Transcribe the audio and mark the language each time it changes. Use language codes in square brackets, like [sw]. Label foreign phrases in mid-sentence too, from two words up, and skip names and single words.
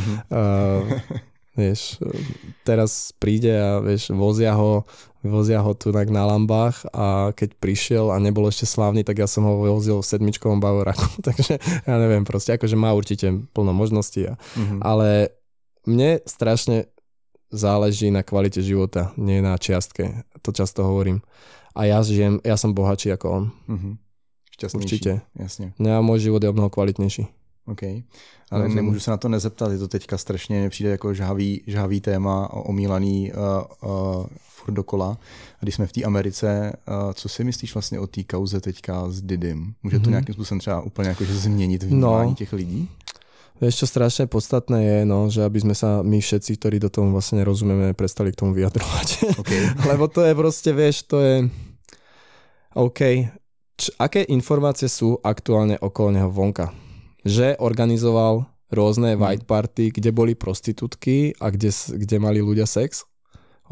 [sk] Vieš, teraz príde a vieš, vozia ho tu na lambách a keď prišiel a nebol ešte slávny, tak ja som ho vozil v 7-čkovom Bavoraku. Takže ja neviem, proste akože má určite plno možností. Ale mne strašne záleží na kvalite života, nie na čiastke. To často hovorím. A ja som bohatší ako on. [cs] Šťastnější. [sk] Určite. [cs] Jasně. [sk] No, môj život je o mnoho kvalitnější. OK. [cs] Ale nemůžu se na to nezeptat, je to teďka strašně přijde jako žhavý téma, omílaný furt dokola. A když jsme v té Americe, co si myslíš vlastně o té kauze teďka s Didym? Může to nějakým způsobem třeba úplně jakože změnit vnímání těch lidí? [sk] Vieš, čo strašne podstatné je, že aby sme sa my všetci, ktorí do tomu vlastne nerozumieme, prestali k tomu vyjadrovať. Okay. Lebo to je proste, vieš, to je OK. Aké informácie sú aktuálne okolo neho vonka? Že organizoval rôzne [en] white party, [sk] kde boli prostitútky a kde mali ľudia sex?